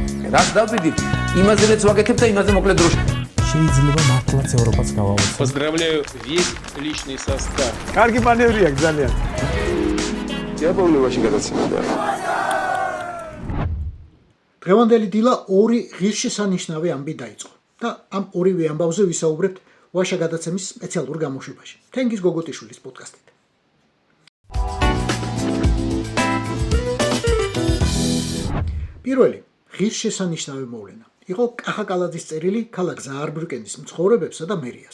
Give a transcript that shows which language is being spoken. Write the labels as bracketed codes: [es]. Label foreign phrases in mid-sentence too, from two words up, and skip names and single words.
[ka] რას დავდივით, იმაზეც ვაკეთებ და იმაზე მოკლედ დროში. შეიძლება მართლაც ევროპას გავავოცოთ. [ru] Поздравляю весь личный состав. [ka] კარგი მანევრია ძალიან. დიაპოვნებაში გადაცემდა. დღევანდელი დილა ორი ღირსშესანიშნავი ამბი დაიწყო და ამ ორივე ამბავზე ვისაუბრებთ ვაშა გადაცემის სპეციალურ გამოშვებაში. თენგიზ გოგოტიშვილის პოდკასტით. პირველი ღირსშესანიშნავი მოვლენა იყო კახაკალაძის წერილი ქალაქ ზაარბრუკენის მცხოვრებებსა და მერიას.